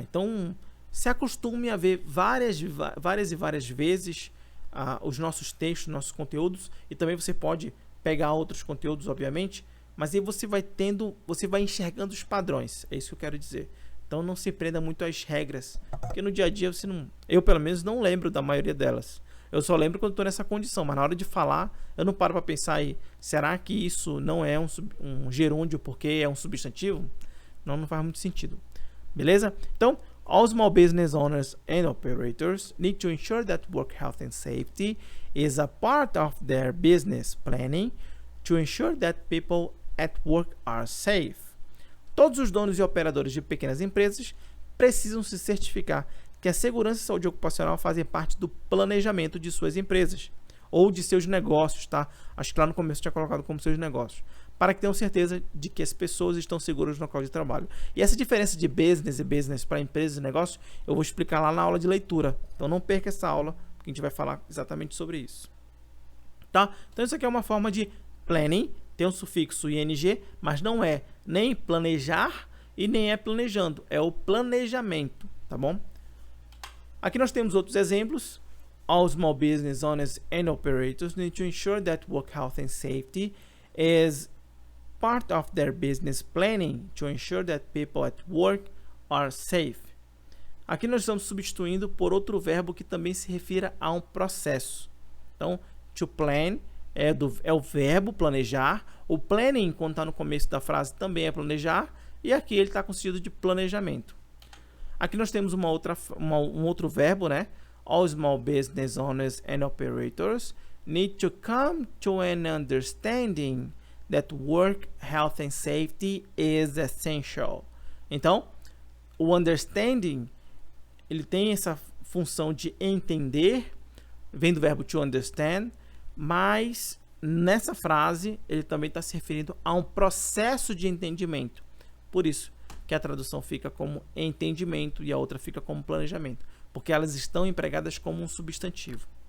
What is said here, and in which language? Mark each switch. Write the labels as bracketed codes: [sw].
[pt] Então, se acostume a ver várias vezes os nossos textos, nossos conteúdos, e também você pode pegar outros conteúdos, obviamente, mas aí você vai enxergando os padrões, é isso que eu quero dizer. Então não se prenda muito às regras, porque no dia a dia eu pelo menos não lembro da maioria delas. Eu só lembro quando estou nessa condição, mas na hora de falar, eu não paro para pensar aí, será que isso não é um gerúndio porque é um substantivo? Não faz muito sentido. Beleza? [en] Então, all small business owners and operators need to ensure that work health and safety is a part of their business planning to ensure that people at work are safe. [pt] Todos os donos e operadores de pequenas empresas precisam se certificar que a segurança e saúde ocupacional fazem parte do planejamento de suas empresas ou de seus negócios, tá? Acho que lá no começo eu tinha colocado como seus negócios, para que tenham certeza de que as pessoas estão seguras no local de trabalho. E essa diferença de business e business para empresas e negócios, eu vou explicar lá na aula de leitura. Então não perca essa aula, porque a gente vai falar exatamente sobre isso. Tá? Então isso aqui é uma forma de planning, tem um sufixo ing, mas não é nem planejar e nem é planejando, é o planejamento, tá bom? Aqui nós temos outros exemplos. [en] All small business owners and operators need to ensure that work health and safety is part of their business planning to ensure that people at work are safe. [pt] Aqui nós estamos substituindo por outro verbo que também se refira a um processo. Então, to plan é o verbo planejar. O planning, quando está no começo da frase, também é planejar. E aqui ele está com sentido de planejamento. Aqui nós temos um outro verbo, né? [en] All small business owners and operators need to come to an understanding that work health and safety is essential. [pt] Então, o understanding, ele tem essa função de entender, vem do verbo to understand, mas nessa frase ele também está se referindo a um processo de entendimento. Por isso que a tradução fica como entendimento e a outra fica como planejamento, porque elas estão empregadas como um substantivo.